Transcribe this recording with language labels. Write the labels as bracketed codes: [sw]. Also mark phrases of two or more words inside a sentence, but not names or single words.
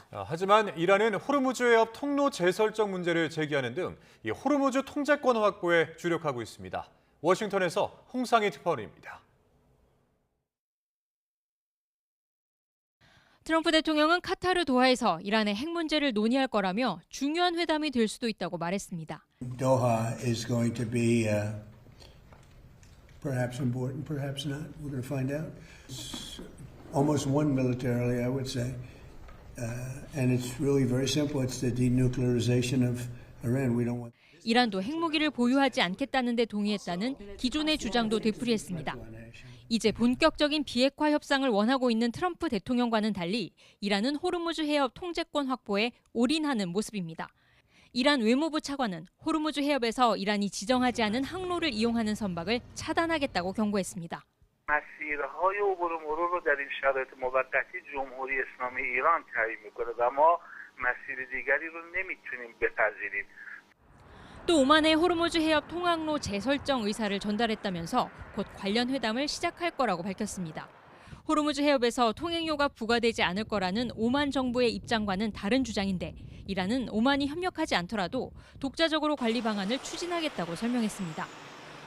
[ko] 하지만 이란은 호르무즈 해협 통로 재설정 문제를 제기하는 등 이 호르무즈 통제권 확보에 주력하고 있습니다. 워싱턴에서 홍상희 특파원입니다. 트럼프 대통령은 카타르 도하에서 이란의 핵 문제를 논의할 거라며 중요한 회담이 될 수도 있다고 말했습니다. [en] Doha is going to be perhaps important, perhaps not. We're going to find out. It's almost won militarily, I would say. And it's really very simple. It's the denuclearization of Iran. We don't want. [ko] 이란도 핵무기를 보유하지 않겠다는 데 동의했다는 기존의 주장도 되풀이했습니다. 이제 본격적인 비핵화 협상을 원하고 있는 트럼프 대통령과는 달리 이란은 호르무즈 해협 통제권 확보에 올인하는 모습입니다. 이란 외무부 차관은 호르무즈 해협에서 이란이 지정하지 않은 항로를 이용하는 선박을 차단하겠다고 경고했습니다. [fa] مسیرهای عبور و مرور رو در این شرایط موقتی جمهوری اسلامی ایران تعیین میکنه و ما مسیر دیگری رو نمیتونیم بپذیریم. [ko] 또 오만의 호르무즈 해협 통항로 재설정 의사를 전달했다면서 곧 관련 회담을 시작할 거라고 밝혔습니다. 호르무즈 해협에서 통행료가 부과되지 않을 거라는 오만 정부의 입장과는 다른 주장인데 이란은 오만이 협력하지 않더라도 독자적으로 관리 방안을 추진하겠다고 설명했습니다.